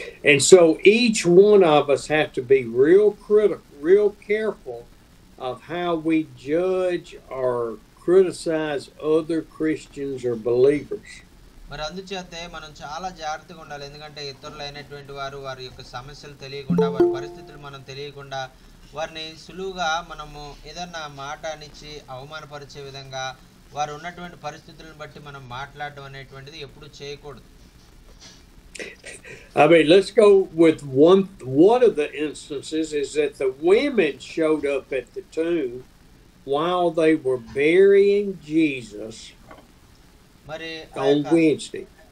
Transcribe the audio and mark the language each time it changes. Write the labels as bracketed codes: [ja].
[en] And so each one of us have to be real critical, real careful of how we judge or criticize other Christians or believers. [te] మరి అందుచేతే మనం చాలా జాగ్రత్తగా ఉండాలి. ఎందుకంటే ఇతరులైనటువంటి వారి యొక్క సమస్యలు తెలియకుండా, వారి పరిస్థితులు మనం తెలియకుండా, వారిని సులువుగా మనము ఏదన్నా మాట అనిచ్చి అవమానపరిచే విధంగా వారు ఉన్నటువంటి పరిస్థితులను బట్టి మనం మాట్లాడడం అనేటువంటిది ఎప్పుడూ చేయకూడదు. [en] I mean, let's go with one of the instances is that the women showed up at the tomb while they were burying Jesus on Wednesday.